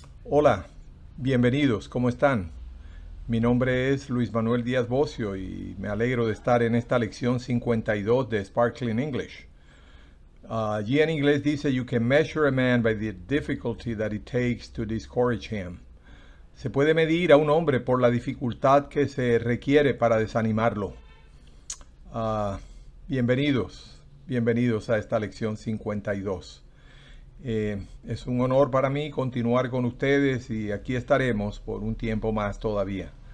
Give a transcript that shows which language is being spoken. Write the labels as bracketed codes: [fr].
[es] Hola, bienvenidos, ¿cómo están? Mi nombre es Luis Manuel Díaz Bocio y me alegro de estar en esta lección 52 de Sparkling English. Allí en inglés dice, [en] you can measure a man by the difficulty that it takes to discourage him. [es] Se puede medir a un hombre por la dificultad que se requiere para desanimarlo. Bienvenidos a esta lección 52. Es un honor para mí continuar con ustedes y aquí estaremos por un tiempo más todavía.